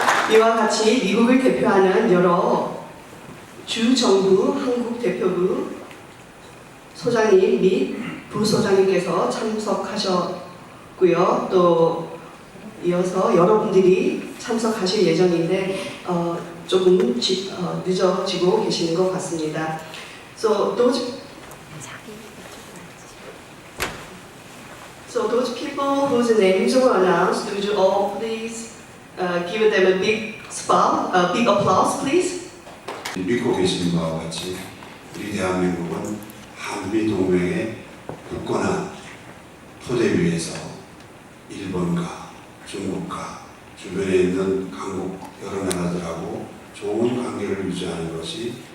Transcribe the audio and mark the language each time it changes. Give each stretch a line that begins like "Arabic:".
Korean: 이와 같이 미국을 대표하는 여러 주정부 한국 대표부 소장님 및 부소장님께서 참석하셨고요. 또 이어서 여러분들이 참석하실 예정인데 조금 늦어지고 계시는 것 같습니다.
English: So those people whose names were announced, would you all please give them a big applause, please?
Korean: 믿고 계시는 바와 같이 우리 대한민국은 한미 동맹의 굳건한 토대 위에서 일본과 중국과 주변에 있는 강국 여러 나라들하고 좋은 관계를 유지하는 것이